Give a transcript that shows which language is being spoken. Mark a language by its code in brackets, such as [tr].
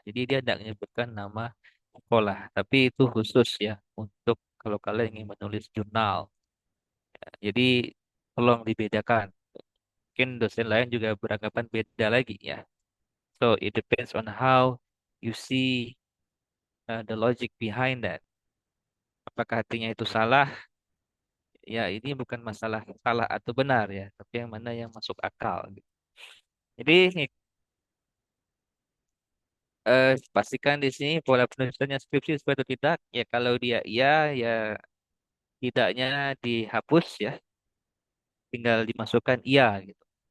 [id] Jadi dia tidak menyebutkan nama sekolah, tapi itu khusus ya untuk kalau kalian ingin menulis jurnal. Jadi tolong dibedakan. Mungkin dosen lain juga beranggapan beda lagi ya. [en] So it depends on how you see the logic behind that. [id] Apakah artinya itu salah? Ya ini bukan masalah salah atau benar ya, tapi yang mana yang masuk akal, gitu. Jadi pastikan di sini pola penulisannya skripsi sesuai atau tidak. Ya kalau dia iya, ya tidaknya dihapus ya, tinggal dimasukkan iya gitu.